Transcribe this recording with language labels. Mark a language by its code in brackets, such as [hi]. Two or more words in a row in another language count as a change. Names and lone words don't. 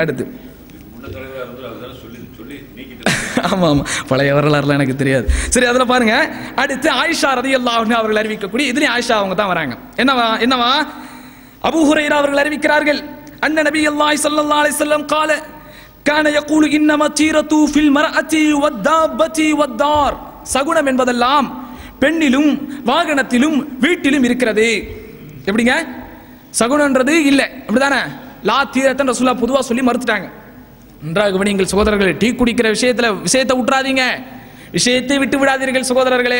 [ta] அடுத்து ஆமா ஆமா, பழைய வரலாறுலாம் எனக்கு தெரியாது. சரி, அதுல பாருங்க, அடுத்து ஆயிஷா [ar] رضي الله عنها [ta] அவர்கள் அறிவிக்கக்கூடிய, இதுலயும் ஆயிஷா அவங்க தான் வராங்க. என்னவா அபூ ஹுரைரா அவர்கள் அறிவிக்கிறார்கள், [ar] أن نبي الله صلى الله عليه وسلم قال كان يقول انما الطيرة في المرأة والدابة والدار, [ta] சகுனம் என்பதெல்லாம் பெண்ணிலும் வாகனத்திலும் வீட்டிலும் இருக்கிறது. எப்படிங்க? சகுனன்றது இல்ல, அப்படிதானே? [ar] لا طيرة [ta] ரசூலுல்லாஹ் பொதுவா சொல்லி மறுத்துட்டாங்க. நன்றாக கவனியுங்கள் சகோதரர்களே, டீ குடிக்கிற விஷயத்தை விட்டுறாதீங்க, விஷயத்தை விட்டு விடாதீர்கள் சகோதரர்களே.